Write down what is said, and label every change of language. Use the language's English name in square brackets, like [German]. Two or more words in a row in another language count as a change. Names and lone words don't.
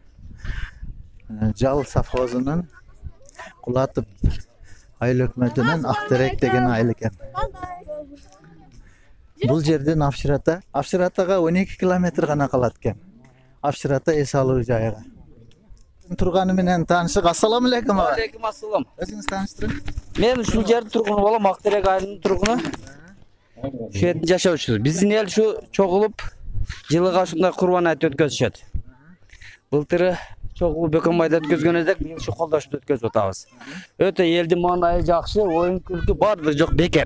[Kyrgyz] Жал совхозунун Кулатов айыл өкмөтүнүн Актерек деген айыл экен. Бул жерден Авширатага 12 километр гана калат экен. Авширата эс алуу жайыга. Турганы менен таанышык. [Arabic] السلام عليكم. عليكم السلام. [Kyrgyz] Өзүңүз тааныштырың. Мен ушул жердин тургуну болом, Актерек айылынын тургуну. Ушул жердин жашоочусу. Биздин эл ушу чогулуп, жылыга ушундай Курман айт өткөзүшөт. Былтыры чогуу Бөкөнбайда өткөзгөн эдик, бул ушу Колдошевде өткөзүп атабыз. Өтө элдин маанайы жакшы, оюн күлкү баардыгы жок бекер.